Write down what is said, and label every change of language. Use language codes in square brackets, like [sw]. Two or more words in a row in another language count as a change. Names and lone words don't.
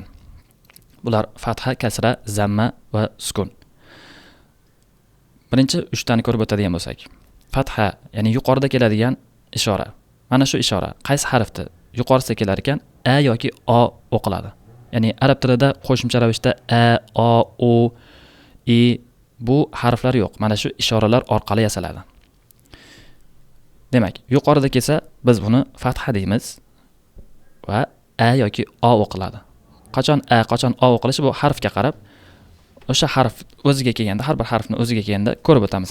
[uz] Bular fatha, kasra, zamma va sukun. Birinchi 3 tani ko'rib o'tadigan bo'lsak. Fatha, ya'ni yuqorida keladigan ishora. Mana shu ishora qaysi harfda yuqorisida kelar ekan a yoki o o'qiladi. Ya'ni arab tilida qo'shimcha ravishda a, o, u, i bu harflar yo'q. Mana shu ishoralar orqali yasaladi. Demak, yuqorida kelsa biz buni fatha deymiz va a yoki o o'qiladi. Qachon a, qachon o o'qilishi bu harfga qarab, o'sha harf o'ziga kelganda, har bir harfni o'ziga kelganda ko'rib o'tamiz.